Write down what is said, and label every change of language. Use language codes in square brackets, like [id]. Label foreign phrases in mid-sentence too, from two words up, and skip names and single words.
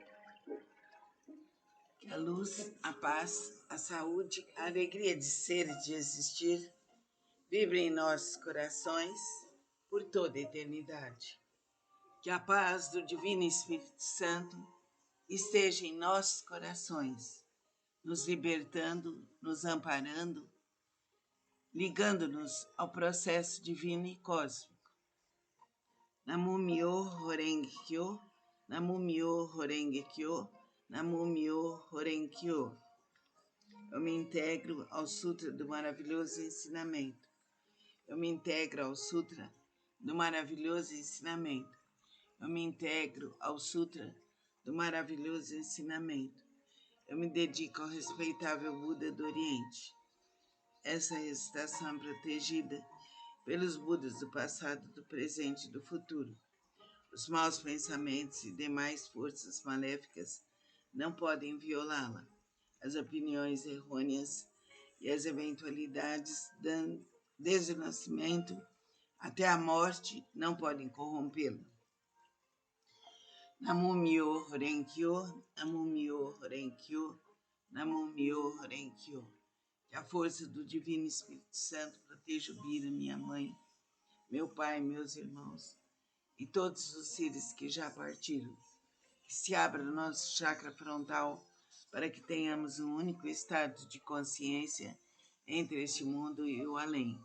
[pt] Que a luz, a paz, a saúde, a alegria de ser e de existir vibrem em nossos corações por toda a eternidade. Que a paz do Divino Espírito Santo esteja em nossos corações, nos libertando, nos amparando, ligando-nos ao processo divino e cósmico. [ja] 南無妙法蓮華経、南無妙法蓮華経、南無妙法蓮華経. [pt] Eu me integro ao Sutra do maravilhoso ensinamento. Eu me integro ao Sutra do maravilhoso ensinamento. Eu me integro ao Sutra do maravilhoso ensinamento. Eu me dedico ao respeitável Buda do Oriente. Essa recitação é protegida pelos Budas do passado, do presente e do futuro. Os maus pensamentos e demais forças maléficas não podem violá-la. As opiniões errôneas e as eventualidades, desde o nascimento até a morte, não podem corrompê-la. [ja] 南無妙法蓮華経、南無妙法蓮華経、南無妙法蓮華経. [pt] Que a força do Divino Espírito Santo proteja o Bira, minha mãe, meu pai, meus irmãos e todos os seres que já partiram. Que se abra o nosso chakra frontal para que tenhamos um único estado de consciência entre este mundo e o além.